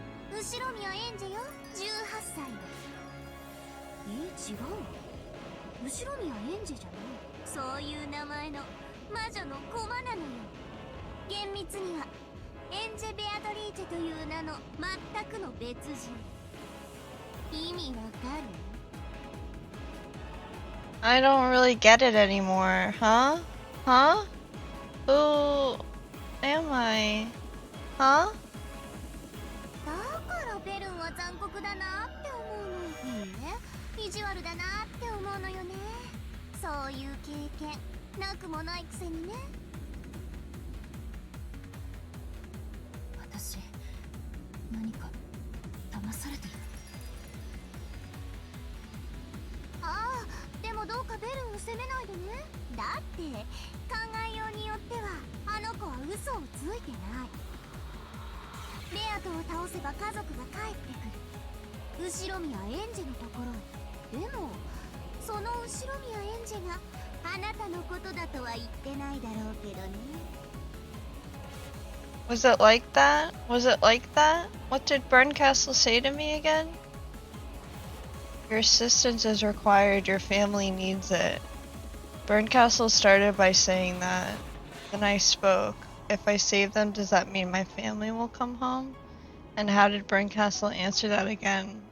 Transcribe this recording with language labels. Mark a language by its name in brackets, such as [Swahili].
[Japanese] 後宮エンジェよ、18歳の。違うわ。後宮エンジェじゃない。そういう名前の魔女の駒なのよ。厳密にはエンジェ・ベアトリーチェという名の全くの別人。意味わかる？ [English] I don't really get it anymore, huh? Huh? Who am I? Huh? [Japanese] だからベルンは残酷だなって思うの。いいね、意地悪だなって思うのよね。そういう経験なくもないくせにね。私何か騙されてる？ああ、でもどうかベルンを責めないでね。だって考えようによってはあの子は嘘をついてない。ベアトを倒せば家族が帰ってくる。後ろ宮エンジェのところへ。でもその後ろ宮エンジェがあなたのことだとは言ってないだろうけどね。 [English] Was it like that? Was it like that? What did Burncastle say to me again? Your assistance is required, your family needs it. Burncastle started by saying that. Then I spoke. If I save them, does that mean my family will come home? And how did Burncastle answer that again?